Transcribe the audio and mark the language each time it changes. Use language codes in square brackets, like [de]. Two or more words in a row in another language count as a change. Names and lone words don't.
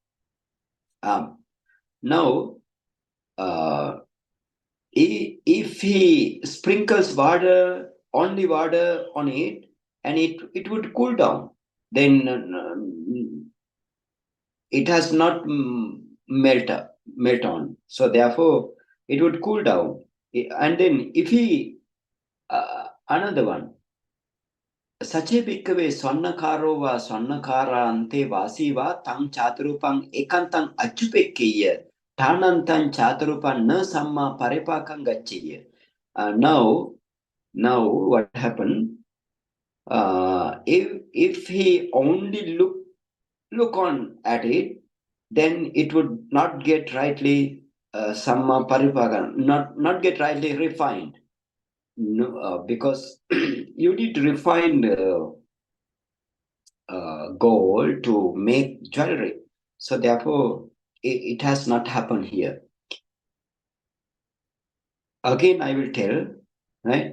[en] Now, if he sprinkles only water on it, and it would cool down, then it has not melt on. So therefore, it would cool down. And then if he, another one, [pi] Sache bhikkave swarnakarova swarnakara ante vasiva tang chaturupang ekantang achupekkeya tanantan chaturupan na samma paripakang gaccheya. [en] Now what happened? If he only look on at it, then it would not get rightly [pi] samma paripakan, [en] not get rightly refined. No, because you need to refine gold to make jewelry. So therefore, it has not happened here. Again, I will tell, right?